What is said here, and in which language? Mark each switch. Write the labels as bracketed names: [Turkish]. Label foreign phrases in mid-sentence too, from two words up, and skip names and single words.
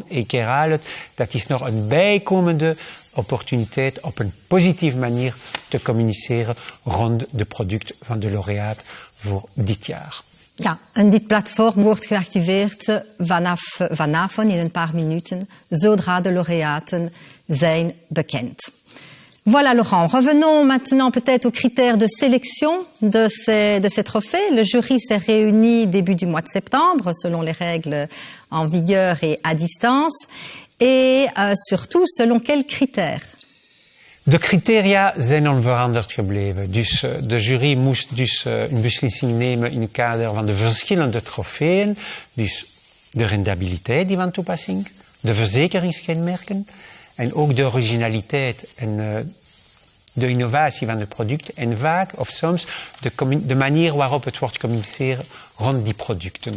[Dutch] Ik herhaal het, dat is nog een bijkomende opportuniteit op een positieve manier te communiceren rond de product van de laureaat voor dit jaar. Ja, en dit platform wordt geactiveerd vanavond in een paar minuten, zodra de laureaten zijn bekend. [French] Voilà Laurent, revenons maintenant peut-être aux critères de sélection de ces trophées. Le jury s'est réuni début du mois de septembre selon les règles en vigueur et à distance. Et surtout, selon quels critères? [Dutch] De criteria zijn onveranderd gebleven. Dus de jury moest dus een beslissing nemen in het kader van de verschillende trofeeën. Dus de rendabiliteit die van toepassing, de verzekeringskenmerken en ook de originaliteit en de innovatie van het product en vaak of soms de manier waarop het wordt gecommuniceerd rond die producten.